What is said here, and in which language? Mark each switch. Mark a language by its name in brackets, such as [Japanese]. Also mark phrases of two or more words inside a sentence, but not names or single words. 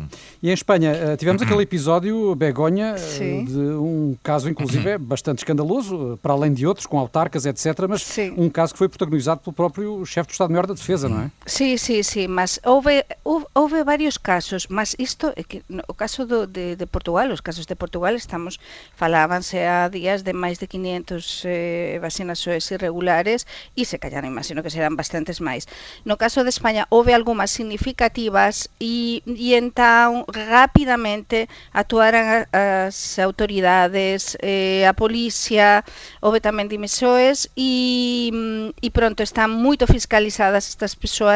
[Portuguese] E em Espanha, tivemos aquele episódio, Begonha, de um caso, inclusive, bastante escandaloso, para além de outros, com autarcas, etc., mas um caso que foi protagonizado pelo próprio chefe do Estado-Maior da Defesa, não é? Sim, mas houve vários casos, mas isto é que o caso de Portugal, [Galician] os casos de Portugal falábanse há días de máis de 500 vacinações irregulares e se calhar imagino que serán bastantes máis. No caso de España houve algunhas significativas e então rapidamente actuaran as autoridades, a policía, houve tamén dimisións e pronto, están moito fiscalizadas estas persoas.